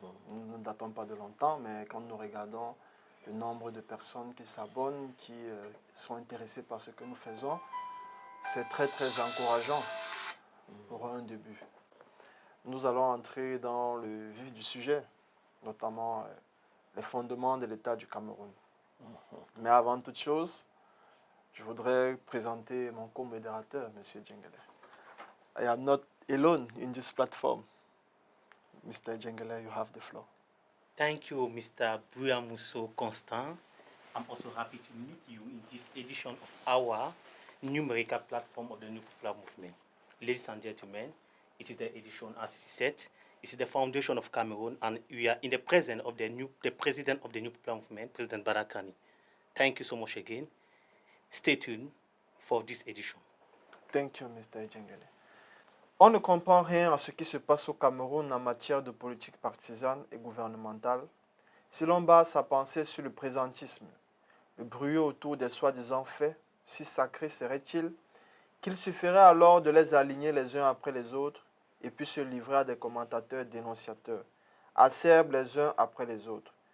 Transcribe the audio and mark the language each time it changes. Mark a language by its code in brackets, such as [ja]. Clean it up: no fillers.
[fr] Nous ne datons pas de longtemps, mais quand nous regardons le nombre de personnes qui s'abonnent, qui sont intéressées par ce que nous faisons, c'est très très encourageant pour un début. Nous allons entrer dans le vif du sujet, notamment les fondements de l'État du Cameroun. Mais avant toute chose, je voudrais présenter mon co-modérateur, M. Edjengele. [en] I am not alone in this platform. Mr. Edjengele, you have the floor. Thank you, Mr. Buyamuso Constant. I'm also happy to meet you in this edition of our numerical platform of the New Popular Movement. Ladies and gentlemen, it is the edition, as he said, it is the foundation of Cameroon, and we are in the presence of the president of the New Popular Movement, President Barakani. Thank you so much again. Stay tuned for this edition. Thank you, Mr. Edjengele. [fr] On ne comprend rien à ce qui se passe au Cameroun en matière de politique partisane et gouvernementale si l'on base sa pensée sur le présentisme. Le bruit autour des soi-disant faits, si sacrés serait-il, qu'il suffirait alors de les aligner les uns après les autres et puis se livrer à des commentateurs dénonciateurs, acerbes les uns après les autres.